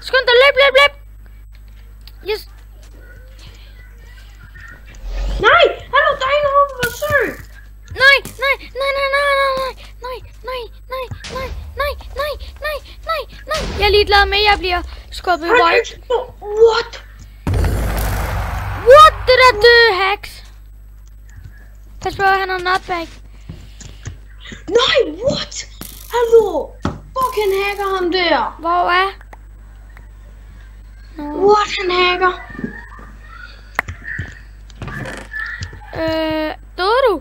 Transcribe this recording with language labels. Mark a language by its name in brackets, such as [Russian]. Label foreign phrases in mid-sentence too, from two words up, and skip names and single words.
[Danish] Skynd dig, løb. Yes. Nej, hallo, der er en over på sø. Nej. Jeg er ligeglad med, at jeg bliver skubbet i void. [English] What? What? [Danish] Det der døde hacks. Pas på, han har nutbag. Nej, [English] what? Hallo. [Danish] Hvor kan han hacker ham der? Hvor er? What, han hacker? Døde du?